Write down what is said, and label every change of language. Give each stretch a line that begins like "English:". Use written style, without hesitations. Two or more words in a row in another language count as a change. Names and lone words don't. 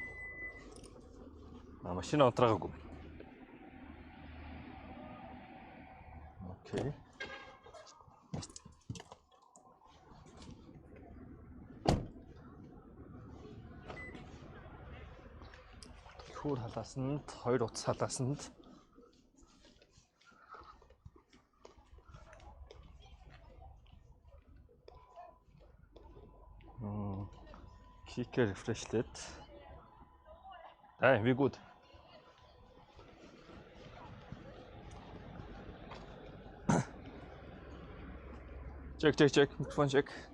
Mongolian: Машина унтраагүй. Окей. Түлхүүр халаасанд, хоёр утас халаасанд
German: Kicker refreshled. Hey, wie gut. Check. Mikrofon check.